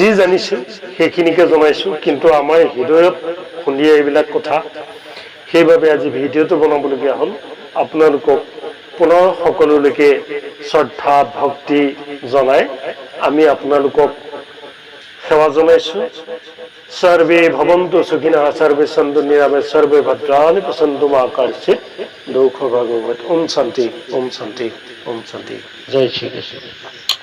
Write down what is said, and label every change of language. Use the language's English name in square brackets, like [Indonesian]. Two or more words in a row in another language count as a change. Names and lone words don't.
[Assamese] জানিছোঁ সেইখিনিকে জনাইছোঁ কিন্তু আমাৰ হৃদয়ত খুন্দিয়া এইবিলাক কথা সেইবাবে আজি ভিডিঅ'টো বনাবলগীয়া হ'ল আপোনালোকক পুনৰ সকলোলৈকে শ্ৰদ্ধা ভক্তি জনাই আমি আপোনালোকক সেৱা জনাইছোঁ [Sanskrit] सर्वे भवन्तु सुखिनः सर्वे सन्तु निरामयाः सर्वे भद्राणि पश्यन्तु मा कश्चित् दुःखभाग् भवेत् [Hindi] ओम शांति ओम शांति ओम शांति जय श्री कृष्ण।